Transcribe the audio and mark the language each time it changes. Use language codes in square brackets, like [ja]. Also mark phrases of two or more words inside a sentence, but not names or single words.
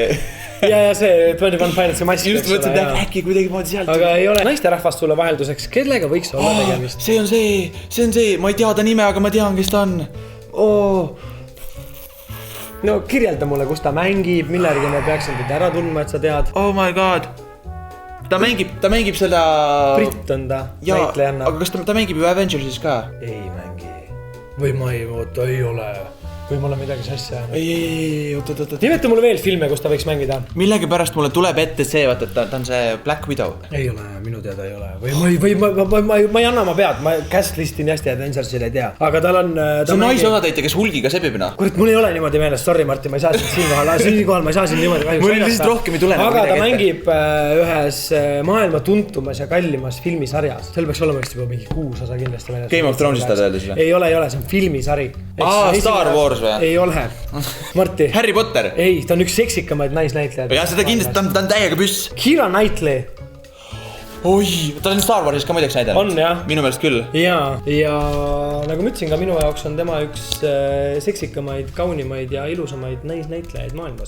[et] Ja see 21 Pilotsi mask. Just mõtlesin, et äkki kuidagi moodi sealt. Aga ei ole naisterahvast sulle vahelduseks. Kellega võiks olla tegemist? See on see. Ma ei tea ta nime, aga ma tean, kes ta on. No kirjelda mulle, kus ta mängib, millergi ma peaksin teda ära tundma, et sa tead. [en] Oh my god. [et] Ta mängib seda... Britt on ta, näitlejanna. Aga kas ta mängib ju Avengersis ka? Ei mängi. Või ma ei oota, ei ole. või mulle midagi sassi ajanud. ei, oot. Nimeta mulle veel filme, kus ta võiks mängida. Millegipärast mulle tuleb ette see, vaata, et ta on see Black Widow. Ei ole, minu teada ei ole. Või ma ei anna oma pead, ma cast listi nii hästi Avengersil ei tea. Aga tal on... See on naisosatäitja, kes Hulgiga sebibina. Kurat, mul ei ole niimoodi meeles, sorry Martin, ma ei saa siinkohal, ma ei saa siin niimoodi kahjuks mul lihtsalt rohkem ei tule. Aga ta mängib ühes maailma tuntumas ja kallimas filmisarjas. Seal peaks olema juba mingi 6 osa kindlasti meeles. Game of Thrones'ist ta öeldes või? Ei ole, see on filmisari. Star Wars või? Ei ole. Marti. Harry Potter? Ei, ta on üks seksikamaid naisnäitlejad. Ja seda kindlasti, ta on täiega püss. Keira Knightley. Oi, ta on Star Warsis ka muideks näidanud. On jah. Minu meelest küll. Ja nagu ma ütlesin ka, minu jaoks on tema üks seksikamaid, kaunimaid ja ilusamaid naisnäitlejaid maailmas.